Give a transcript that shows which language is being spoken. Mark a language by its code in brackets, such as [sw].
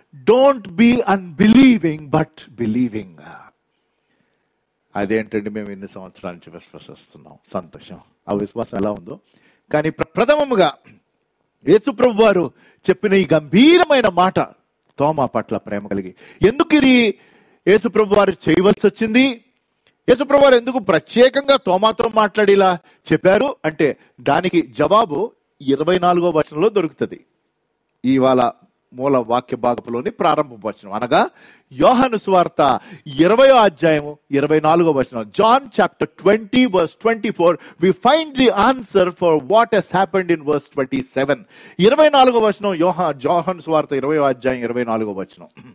[en] Don't be unbelieving but believing. [te] అదేంటండి, మేము ఎన్ని సంవత్సరాల నుంచి విశ్వసిస్తున్నాం. సంతోషం. ఆ విశ్వాసం ఎలా ఉందో. కానీ ప్రథమముగా యేసుప్రభు వారు చెప్పిన ఈ గంభీరమైన మాట తోమా పట్ల ప్రేమ కలిగి, ఎందుకు ఇది యేసుప్రభు వారు చేయవలసి వచ్చింది? యేసుప్రభు వారు ఎందుకు ప్రత్యేకంగా తోమాతో మాట్లాడేలా చెప్పారు అంటే దానికి జవాబు 24వ వచనంలో దొరుకుతుంది. ఇవాళ మూల వాక్య భాగంలోని ప్రారంభ వచనం, అనగా యోహాను సువార్త 20వ అధ్యాయము 24వ వచనం. [en] John chapter 20 verse 24 we find the answer for what has happened in verse 27. [te] 24వ వచనం యోహాను సువార్త 20వ అధ్యాయం 24వ వచనం.